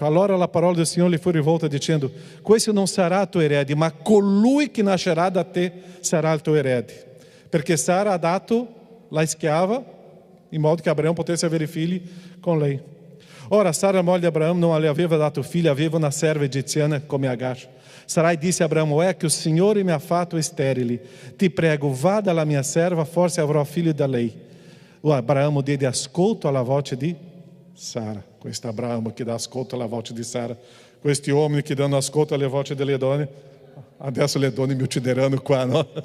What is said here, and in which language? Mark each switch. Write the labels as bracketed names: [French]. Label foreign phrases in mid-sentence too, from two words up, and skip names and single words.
[Italian] Allora la parola del Signore le fu rivolta dicendo: questo non sarà tuo erede, ma colui che nascerà da te sarà il tuo erede. Perché Sara ha dato la schiava in modo che Abraão potesse avere figli con lei. Ora Sara, moglie di Abraão, non le aveva dato figli, aveva una serva egiziana come Agar. Sarai disse a Abraão: [Portuguese] é que o [Italian] Signore mi ha fatto sterile. Ti prego, vá dalla mia serva, forse avrò figlio da lei. O Abraão diede ascolto alla voce di Sara. Questo Abraão che dà ascolto alla voce di Sara. Questi uomini che danno ascolto alle voci delle donne. Adesso le donne mi uccideranno qua, no?